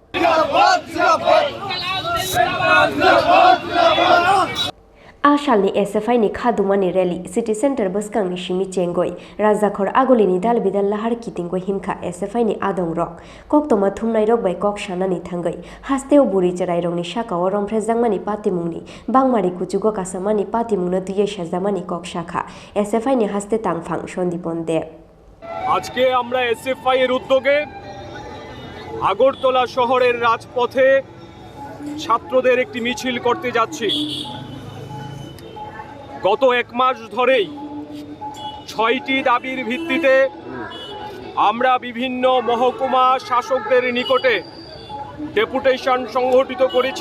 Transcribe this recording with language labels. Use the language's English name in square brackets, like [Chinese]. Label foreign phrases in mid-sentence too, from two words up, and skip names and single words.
[Kok Borok] Asalni SFI ni khadumani rally city center baskangni simi chengoi rajakhor agolini dalbidal lahar kitinggo himkha SFI ni adongrok koktoma thumnai rok bai kok sanani thangai hasteo buri charai rokni sakao romprejangmani patimungni bangmari kuchugo kasamani patimungno duye sajamani kok শাখা SFI ni haste tangphang Sondipon Deb [Bangla] আজকে আমরা SFI এর উদ্যোগে আগরতলা শহরের রাজপথে ছাত্রদের একটি মিছিল করতে যাচ্ছি। গত এক মাস ধরেই ৬টি দাবির ভিত্তিতে আমরা বিভিন্ন মহকুমা শাসকদের নিকটে ডেপুটেশন সংগঠিত করেছি।